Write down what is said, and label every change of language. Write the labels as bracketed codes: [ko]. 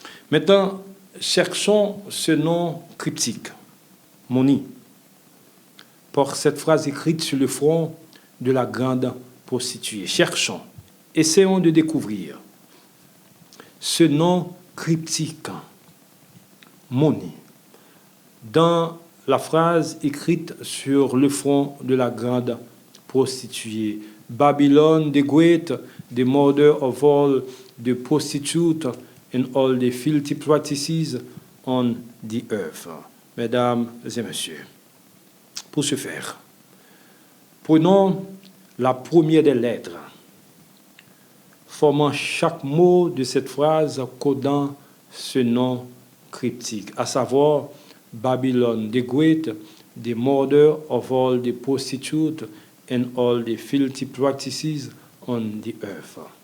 [fr] Maintenant, cherchons ce nom cryptique, money, par cette phrase écrite sur le front de la grande prostituée. Cherchons, essayons de découvrir ce nom cryptique, money, dans la phrase écrite sur le front de la grande prostituée. [en] Babylon the Great, the mother of all the prostitutes and all the filthy practices on the earth. [fr] Mesdames et messieurs, pour ce faire, prenons la première des lettres, formant chaque mot de cette phrase codant ce nom cryptique, à savoir [en] Babylon the Great, the mother of all the prostitutes and all the filthy practices on the earth.